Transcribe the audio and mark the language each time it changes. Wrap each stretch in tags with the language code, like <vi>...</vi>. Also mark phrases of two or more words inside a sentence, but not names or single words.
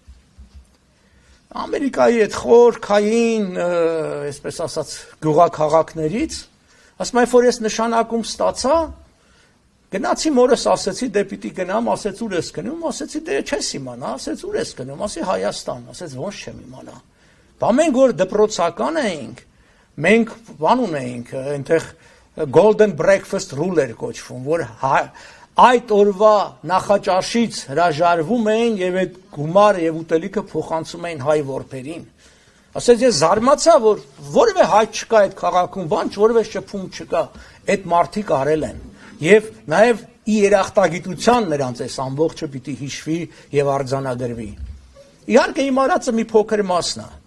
<hy>Ամերիկայի այդ խորքային, այսպես ասած, գյուղաքաղաքներից, ասում եմ, որ ես նշանակում ստացա, գնացի մորս ասեցի, դե պիտի գնամ, ասեց ուր ես գնում, ասեցի դե չես իմանա, ասեց ուր ես գնում, ասի Հայաստան, ասեց ոնց չեմ իմանա։ Բա մենք որ դպրոցական էինք, մենք բան ունեինք, այնտեղ</hy> <en>golden breakfast rule</en> <hy>էր կոչվում, որ այդ օրվա նախաճաշից հրաժարվում էին եւ այդ գումարը եւ ուտելիքը փոխանցում էին հայ որբերին։ Ասեց ես զարմացա, որ որևէ հայ չկա այդ քաղաքում, բան որևէ շփում չկա, այդ մարդիկ արել են։ Եվ նաև ի երախտագիտության նրանց այս ամբողջը պիտի հիշվի եւ արձանագրվի։ Իհարկե իմ արածը մի փոքր մասն է,</hy>